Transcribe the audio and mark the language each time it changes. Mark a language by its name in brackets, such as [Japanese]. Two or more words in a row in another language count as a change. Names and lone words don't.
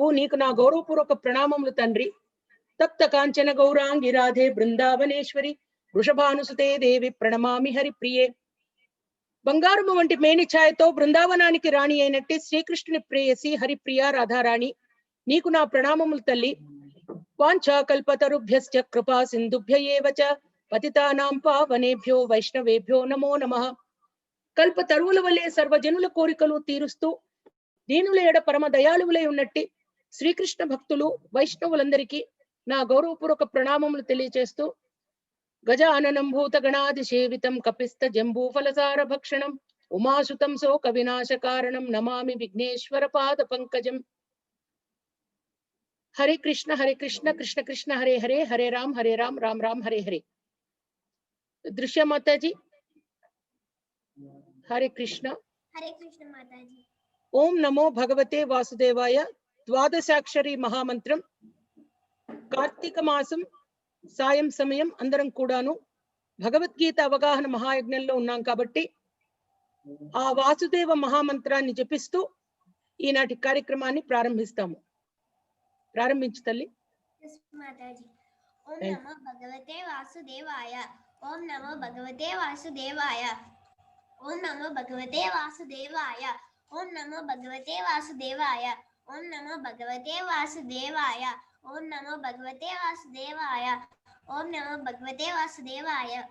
[Telugu] నీకు నా గౌరవపూర్వక ప్రణామములు తండ్రి. [Sanskrit] తప్త కాంచన గౌరాంగి రాధే బృందావనేశ్వరి వృషభానుసుతే దేవి ప్రణమామి హరి ప్రియే. [Telugu] బంగారము వంటి మేని ఛాయతో బృందావనానికి రాణి అయినట్టే శ్రీకృష్ణుని ప్రేయసి హరిప్రియ రాధారాణి, నీకు నా ప్రణామములు తల్లి. [Sanskrit] వాంఛా కల్పతరుభ్యశ్చ కృపా సింధుభ్య ఏవ చ పతితానాం పావనేభ్యో వైష్ణవేభ్యో నమో నమః. [Telugu] కల్ప తరువుల వలె సర్వజనుల కోరికలు తీరుస్తూ దీనుల ఎడ పరమ దయాళువులై ఉన్నట్టి శ్రీకృష్ణ భక్తులు వైష్ణవులందరికీ నా గౌరవపూర్వక ప్రణామములు తెలియజేస్తూ [Sanskrit] గజాననం భూత గణాది సేవితం కపిస్త జంబూఫలసార భక్షణం ఉమాసుతం శోక వినాశ కారణం నమామి విఘ్నేశ్వర పాద పంకజం. హరే కృష్ణ కృష్ణ కృష్ణ హరే హరే, హరే రామ్ రామ్ రామ్ హరే హరే. [Telugu] దృశ్య మాతాజీ. [Sanskrit] हरे कृष्ण माताजी. ओम नमो भगवते वासुदेवाय द्वादशाक्षरी महामंत्रम. [Telugu] కార్తీక మాసం సాయం సమయం అందరం కూడాను భగవద్గీత అవగాహన మహాయజ్ఞంలో ఉన్నాం కాబట్టి ఆ వాసుదేవ మహామంత్రాన్ని జపిస్తూ ఈనాటి కార్యక్రమాన్ని ప్రారంభిస్తాము. ప్రారంభించు తల్లి. [Sanskrit] ఓం నమో భగవతే వాసుదేవాయ, ఓం నమో భగవతే వాసుదేవాయ, ఓం నమో భగవతే వాసుదేవాయ, ఓం నమో భగవతే వాసుదేవాయ, ఓం నమో భగవతే వాసుదేవాయ, ఓం నమో భగవతే వాసుదేవాయ, ఓం నమో భగవతే వాసుదేవాయ,